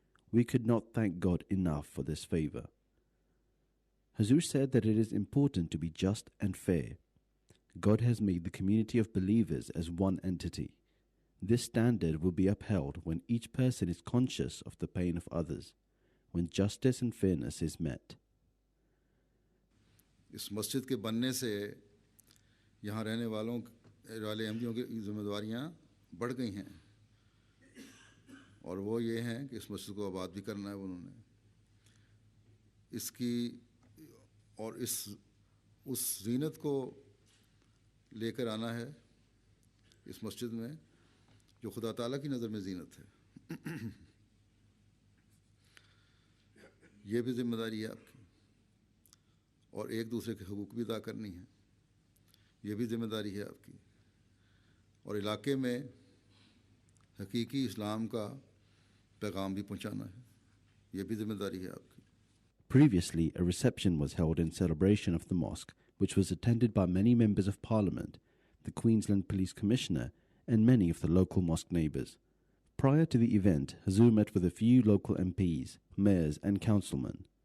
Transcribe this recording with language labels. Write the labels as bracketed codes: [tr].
[en] We could not thank God enough for this favour. Huzoor said that it is important to be just and fair. God has made the community of believers as one entity. This standard will be upheld when each person is conscious of the pain of others, when justice and fairness is met. [hi] इस मस्जिद के बनने से यहाँ रहने वाले अहमदियों की जिम्मेदारियाँ बढ़ गई हैं, और वो ये हैं कि इस मस्जिद को आबाद भी करना है उन्होंने, इसकी और उस ज़ीनत को लेकर आना है इस मस्जिद में जो खुदा ताला की नज़र में ज़ीनत है। ये भी ज़िम्मेदारी है आपकी, और एक दूसरे के हुकूक भी अदा करनी है, ये भी ज़िम्मेदारी है आपकी, और इलाके में हकीकी इस्लाम का पैगाम भी पहुंचाना है, ये भी ज़िम्मेदारी है आपकी। [en] Previously, a reception was held in celebration of the mosque, which was attended by many members of Parliament, the Queensland Police Commissioner, and many of the local mosque neighbours. Prior to the event, Huzoor met with a few local MPs, mayors and councilmen.